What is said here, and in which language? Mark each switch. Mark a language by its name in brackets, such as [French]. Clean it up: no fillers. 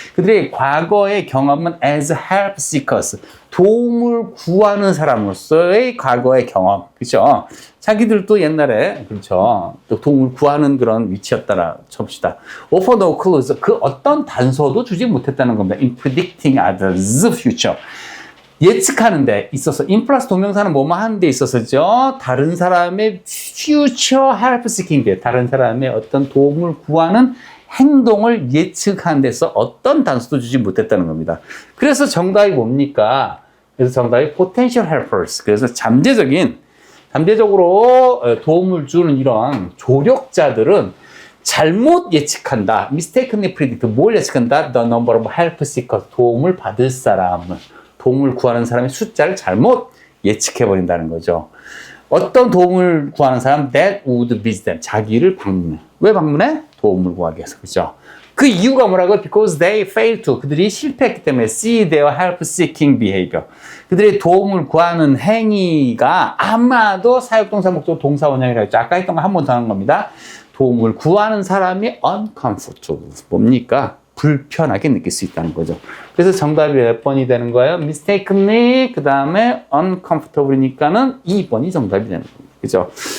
[Korean] 그들의 과거의 경험은 [English] as help seekers. [Korean] 도움을 구하는 사람으로서의 과거의 경험. 그죠? 자기들도 옛날에, 그렇죠. 또 도움을 구하는 그런 위치였다라 칩시다. [English] offer no clues. [Korean] 그 어떤 단서도 주지 못했다는 겁니다. [English] in predicting others' future. [Korean] 예측하는 데 있어서, in 플러스 동명사는 뭐뭐 하는 데 있어서죠. 다른 사람의 [English] future help seeking, [Korean] 다른 사람의 어떤 도움을 구하는 행동을 예측하는 데서 어떤 단서도 주지 못했다는 겁니다. 그래서 정답이 뭡니까? 그래서 정답이 potential helpers. 그래서 잠재적으로 도움을 주는 이런 조력자들은 잘못 예측한다. [English] mistakenly predict. [Korean] 뭘 예측한다? [English] The number of help seekers. [Korean] 도움을 받을 사람을, 도움을 구하는 사람의 숫자를 잘못 예측해버린다는 거죠. 어떤 도움을 구하는 사람? [English] That would visit them. [Korean] 자기를 방문해. 왜 방문해? 도움을 구하기 위해서. 그죠? 그 이유가 뭐라고요? [English] Because they failed to. [Korean] 그들이 실패했기 때문에 [English] see their help-seeking behavior. [Korean] 그들의 도움을 구하는 행위가 아마도 사역동사 목적 동사 원형이라고 했죠. 아까 했던 거 한 번 더 하는 겁니다. 도움을 구하는 사람이 uncomfortable. 뭡니까? 불편하게 느낄 수 있다는 거죠. 그래서 정답이 몇 번이 되는 거예요? mistakenly, 그 다음에 uncomfortable이니까는 2번이 정답이 되는 겁니다. 그죠?